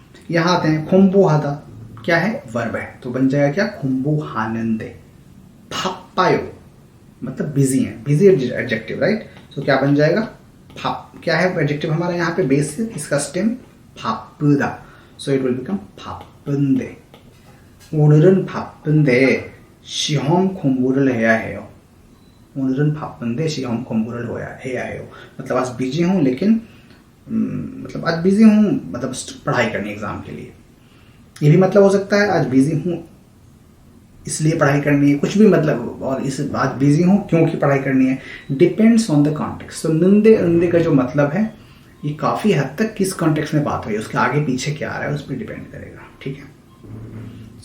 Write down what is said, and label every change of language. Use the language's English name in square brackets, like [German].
[Hindi] यहाँ आते हैं खुम्बू हादा, क्या है, वर्ब है, तो बन जाएगा क्या, खुम्बू हानंदे। फापायो मतलब बिजी है, बिजी एडजेक्टिव, राइट। सो क्या बन जाएगा, फाप, क्या है एडजेक्टिव हमारा यहाँ पे बेस से, इसका stem फापुदा, [English] So it will become फापुंदे। [Korean] 오늘은 바쁜데 시험 공부를 해야 해요. 오늘은 바쁜데 시험 공부를 해야 해요। [Hindi] मतलब आज बिजी हूँ लेकिन मतलब आज बिजी हूँ मतलब पढ़ाई करनी एग्जाम के लिए। ये भी मतलब हो सकता है आज बिजी हूँ इसलिए पढ़ाई करनी है, कुछ भी मतलब, और इस आज बिजी हूँ क्योंकि पढ़ाई करनी है। [English] Depends on the context. [Hindi] तो नंदे अंदे का जो मतलब है ये काफ़ी हद तक किस कॉन्टेक्स्ट में बात हो रही है, उसके आगे पीछे क्या आ रहा है उस पर डिपेंड करेगा, ठीक है।